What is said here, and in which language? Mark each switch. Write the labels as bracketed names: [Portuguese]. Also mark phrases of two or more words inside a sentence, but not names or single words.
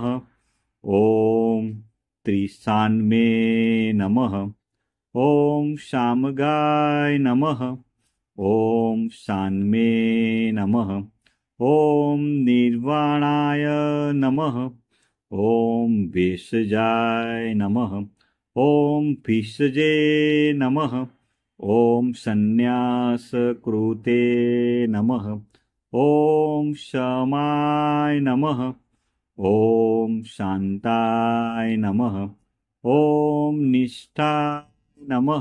[Sanskrit] ओम त्रिसान्मे नमः. ओम शामगाय नमः. ओम सान्मे नमः. ओम निर्वाणाय नमः. ओम भेषजाय नमः. ॐ भिषजे नमः। ॐ संन्यासकृते नमः। ॐ शमाय नमः। ॐ शान्ताय नमः। ॐ निष्ठाय नमः।